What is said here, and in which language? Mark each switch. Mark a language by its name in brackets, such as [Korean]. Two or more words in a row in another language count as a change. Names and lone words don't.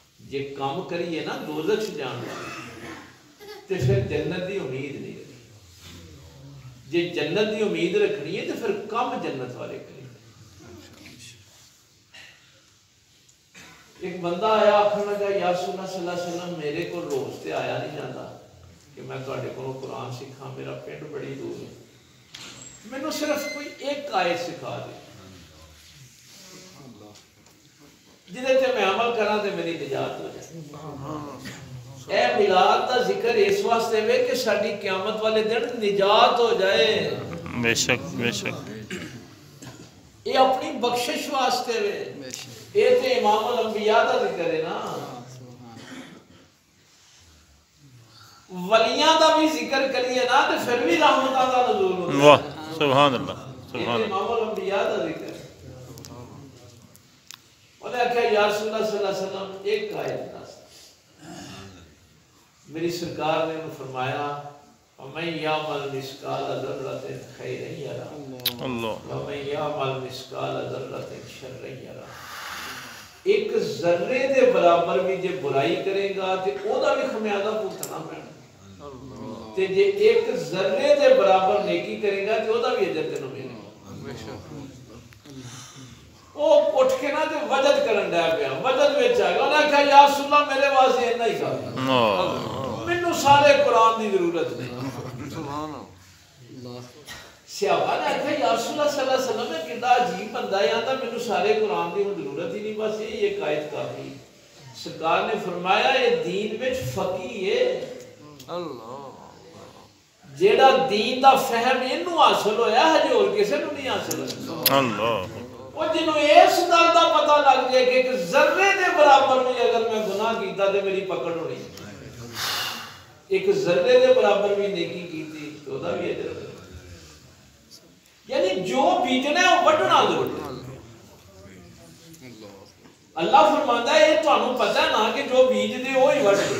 [Punjabi] جے کام کریے نا دوزخ سے جان والے تو پھر جنت دی امید نہیں رکھی. جے جنت دی امید رکھنی ہے تو پھر کم جنت والے کریے. ایک بندہ آیا آخر لگا یا رسول اللہ [Arabic] صلی اللہ علیہ وسلم [Punjabi] میرے کو روز تے آیا نہیں جاتا کہ میں تواڈے کولوں قرآن سیکھاں. میرا پنڈ بڑی دور ہے. مینوں صرف کوئی ایک آیت سکھا دے جہدے تے میں عمل کراں تے میری نجات ہو جائے. اے میلاد دا ذکر اس واسطے وے کہ ساڈی قیامت والے دن نجات ہو جائے. [Urdu] بے شک بے شک. [Punjabi] یہ اپنی بخشش واسطے وے. یہ تے امام الانبیاء دا ذکر ہے نا. ولیاں دا بھی ذکر کریے نا تو پھر بھی رحمتاں دا نزول ہوتا ہے. [Arabic] واہ سبحان اللہ سبحان اللہ. [Punjabi] امام الانبیاء دا ذکر ہے. انہیں کہا یا رسول اللہ [Arabic] صلی اللہ علیہ وسلم [Punjabi] ایک آیت دس. [Urdu] میری سرکار نے فرمایا [Arabic] وَمَن يَعْمَلْ مِثْقَالَ ذَرَّةٍ خَيْرًا يَرَهُ وَمَن يَعْمَلْ مِثْقَالَ ذَرَّةٍ شَرًّا يَرَهُ. [Punjabi] ایک ذرے دے برابر بھی جے برائی کرے گا تے او دا بھی خمیازہ بھگتنا پینا. تے جے ایک ذرے دے برابر نیکی کرے گا تے او دا بھی اجر تینوں ملے گا. او اٹھ کے نہ تے وجد کرن ڈے پیا. وجد وچ آ گیا. انہاں کہا یا رسول اللہ میرے واسطے اتنا ہی کافی. مینوں سارے قرآن دی ضرورت نہیں. [Arabic] سبحان اللہ. [Punjabi] صحابہ نے کہا یا رسول اللہ [Arabic] صلی اللہ علیہ وسلم [Punjabi] میں کتنا عجیب بندہ ہے آتا مینوں سارے قرآن دی ضرورت ہی نہیں بس یہ ایک آیت کافی. سرکار نے فرمایا یہ دین وچ فقیہ ہے. اللہ جیڑا دین دا فہم اینو حاصل ہویا ہے جو اور کسے نوں نہیں حاصل ہویا. اللہ وہ جنوں اس گل دا پتہ لگ جائے کہ ایک ذرے دے برابر بھی اگر میں گناہ کیتا تے میری پکڑ ہونی. ایک ذرے دے برابر بھی نیکی کیتی تو دا بھی اجر. یعنی جو بیجنا ہے وہ وڈنا ضرور. اللہ فرماتا ہے یہ تانوں پتہ ہے نا کہ جو بیج دے وہی وڈ دے.